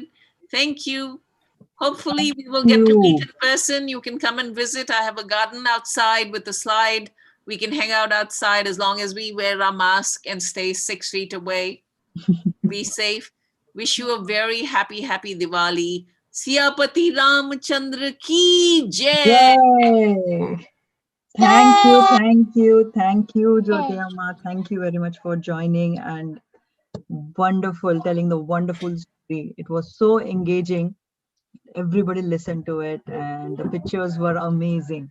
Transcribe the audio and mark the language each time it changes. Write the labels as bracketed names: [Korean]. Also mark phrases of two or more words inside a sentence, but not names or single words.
[English] Thank you. Hopefully we will get to meet in person. You can come and visit. I have a garden outside with a slide. We can hang out outside as long as we wear our mask and stay 6 feet away. Be safe. Wish you a very happy Diwali. [Hindi] Siyapati Ramchandra ki jai. [English] Yay! Thank you, Jyoti Amma. Thank you very much for joining and wonderful, telling the wonderful story. It was so engaging. Everybody listened to it and the pictures were amazing.